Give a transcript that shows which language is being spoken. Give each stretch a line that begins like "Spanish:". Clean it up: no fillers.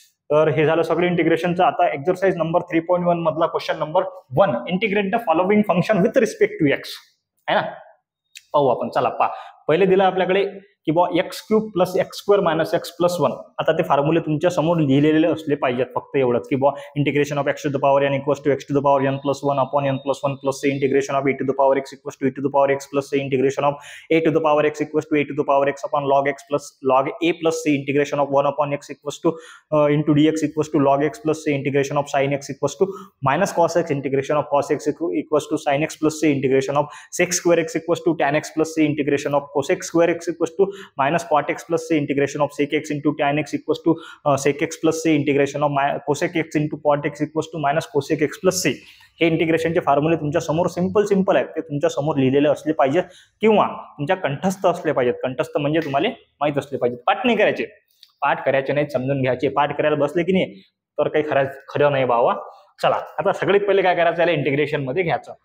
Marathi: तर हे झालं सगळं इंटिग्रेशनचं. आता
English: exercise number 3.1
Marathi: मधला
English: question number 1, integrate the following function with respect to x
Marathi: आहे ना. पाहू आपण. चला पहिले दिलं आपल्याकडे की बॉ
English: X cube plus x square minus x plus 1.
Marathi: आता ते फॉर्म्युले तुमच्या समोर लिहिलेले असले पाहिजेत. फक्त एवढंच की बॉ
English: Integration of x to the power n equals to x to the power n plus 1 upon n plus 1 plus integration of a to the power x equals to a to the power x plus integration of a to the power x equals to a to the power x upon log x plus log a plus c integration of 1 upon x equals to into d x equals to log x plus c integration of sine x equals to minus cos x integration of cos x equals to sine x plus c integration of sec square x equals to tan x plus c integration of cosec square x equals to minus cot x plus c integration of sec x into tan x equals to sec x plus c integration of cosec x into cot x equals to minus cosec x plus c.
Marathi: हे इंटिग्रेशनचे फॉर्म्युले तुमच्या समोर simple आहेत. ते तुमच्या समोर लिहिलेले असले पाहिजेत किंवा तुमच्या कंठस्थ असले पाहिजेत. कंठस्थ म्हणजे तुम्हाला माहित असले पाहिजेत. पाठ नाही करायचे, पाठ करायचे नाही, समजून घ्यायचे. पाठ करायला बसले की नाही तर काही खरं नाही बाबा. चला आता सगळ्यात पहिले काय करायचं, याला इंटिग्रेशन मध्ये घ्यायचं.